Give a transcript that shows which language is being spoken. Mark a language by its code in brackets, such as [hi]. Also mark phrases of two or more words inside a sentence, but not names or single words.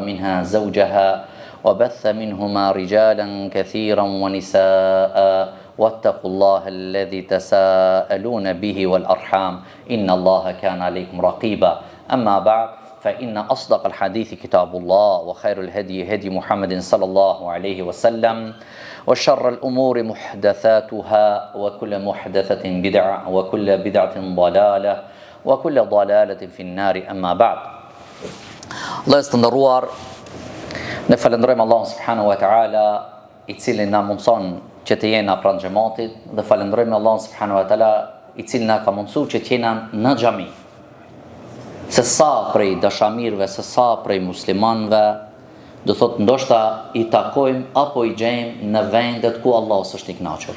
[ar] منها زوجها وبث منهما رجالا كثيرا ونساء واتقوا الله الذي تساءلون به والأرحام إن الله كان عليكم رقيبا أما بعد فإن أصدق الحديث كتاب الله وخير الهدي هدي محمد صلى الله عليه وسلم وشر الأمور محدثاتها وكل محدثة بدعة وكل بدعة ضلالة وكل ضلالة في النار أما بعد. الله يستندروار [sq] ne falenderojmë Allahun [ar] سبحانه وتعالى [sq] I cili na mundson që të jena pranë xhamatit dhe falenderojmë Allahun [ar] سبحانه وتعالى [sq] I cili na ka mundsuar që të jena në xhami. Se sa prej dashamirëve, se sa prej muslimanëve, do thot ndoshta I takojmë apo I gjejmë në vendet ku Allahu s'është I kënaqur.